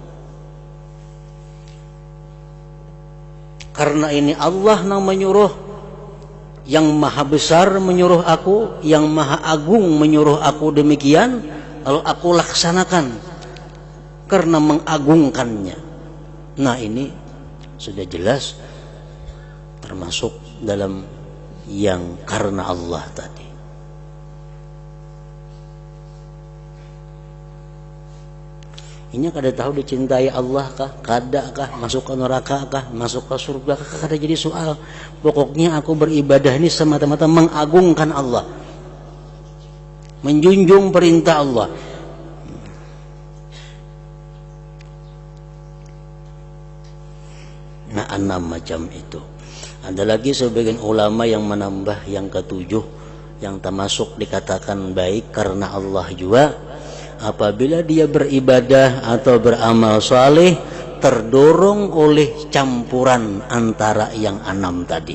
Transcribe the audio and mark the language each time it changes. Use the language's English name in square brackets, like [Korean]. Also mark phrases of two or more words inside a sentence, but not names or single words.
[Indonesian] Karena ini Allah yang menyuruh, yang maha besar menyuruh aku, yang maha agung menyuruh aku demikian, lalu aku laksanakan karena mengagungkannya. Nah ini sudah jelas termasuk dalam yang karena Allah tadi. [Banjar] Ini kada tahu dicintai Allah kah, kada kah, masuk ke neraka kah, masuk ke surga kah, kada jadi soal. [Indonesian] Pokoknya aku beribadah ini semata-mata mengagungkan Allah, menjunjung perintah Allah. Nah 6 macam itu. Ada lagi sebagian ulama yang menambah yang ke-7, yang termasuk dikatakan baik karena Allah juga, apabila dia beribadah atau beramal saleh terdorong oleh campuran antara yang 6 tadi.